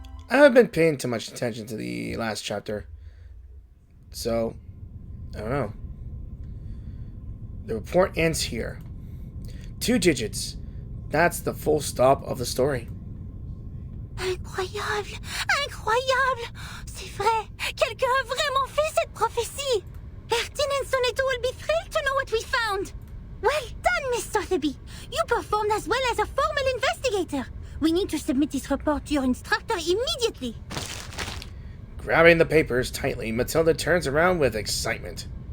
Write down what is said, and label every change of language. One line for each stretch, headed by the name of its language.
English: I haven't been paying too much attention to the last chapter, so I don't know. The report ends here. 2 digits. That's the full stop of the story.
French: Incroyable! Incroyable! C'est vrai! Quelqu'un a vraiment fait cette prophétie!
English: Ertin and Sonetto will be thrilled to know what we found! Well done, Miss Sotherby! You performed as well as a formal investigator! We need this report to your instructor immediately. Grabbing the papers tightly, Matilda turns around with excitement.